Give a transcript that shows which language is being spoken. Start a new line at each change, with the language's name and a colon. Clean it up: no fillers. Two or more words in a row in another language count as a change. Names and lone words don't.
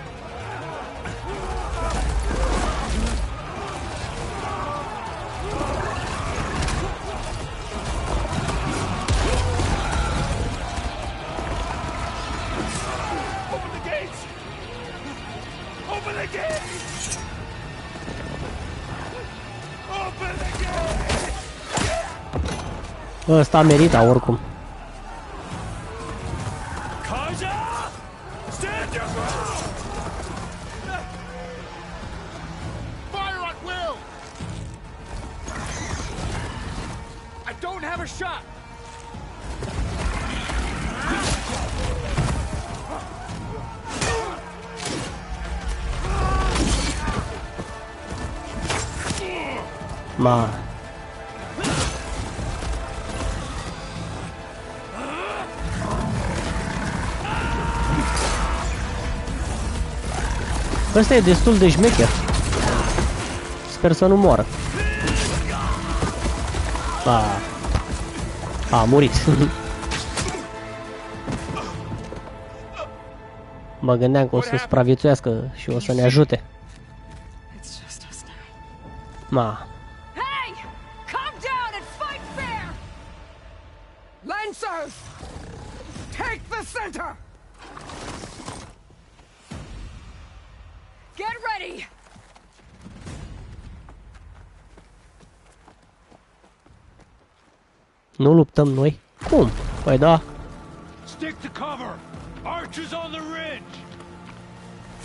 English: Open the gates! Open the gates! Open the gates!
Romanian: Ăsta merita oricum.
English: Karja! Stand your ground! Fire at will! I don't have a shot! Ma.
Romanian: Ăsta e destul de șmecher. Sper să nu moară. A murit. Mă gândeam că o să supraviețuiască și o să ne ajute. Ma.
English: Lancers! Take the center! Get ready!
Romanian: Nu luptăm noi? Cum? Păi da.
English: Stick to cover! Archers on the ridge!